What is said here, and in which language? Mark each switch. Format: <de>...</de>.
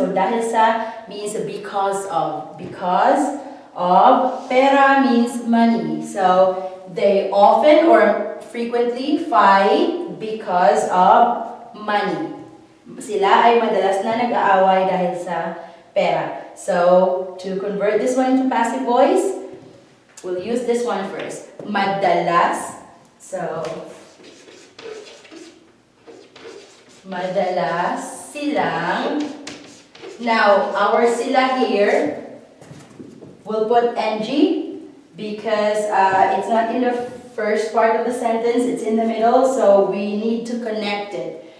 <en>So dahil sa means because of. Because of. Pera means money. So they often or frequently fight because of money.</en> <tl>Sila ay madalas na nag-aaway dahil sa pera.</tl> <en>So to convert this one into passive voice, we'll use this one first.</en> <tl>Madalas. So madalas silang.</tl> <en>Now, our sila here, we'll put ng because it's not in the first part of the sentence, it's in the middle, so we need to connect it.</en>